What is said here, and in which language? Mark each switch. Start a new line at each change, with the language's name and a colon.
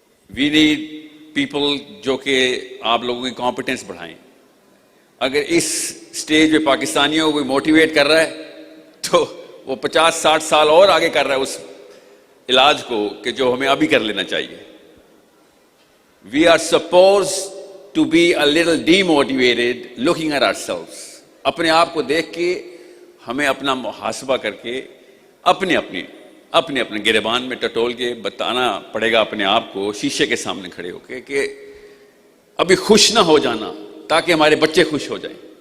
English: we need people
Urdu: جو کہ آپ لوگوں کی کمپیٹنس بڑھائیں. اگر اس سٹیج پہ پاکستانیوں کو کوئی موٹیویٹ کر رہا ہے تو وہ 50-60 سال اور آگے کر رہا ہے اس علاج کو کہ جو ہمیں ابھی کر لینا چاہیے.
English: We are supposed to be a little demotivated looking at ourselves.
Urdu: اپنے آپ کو دیکھ کے ہمیں اپنا محاسبہ کر کے اپنے گریبان میں ٹٹول کے بتانا پڑے گا اپنے آپ کو شیشے کے سامنے کھڑے ہو کے کہ ابھی خوش نہ ہو جانا تاکہ ہمارے بچے خوش ہو جائیں.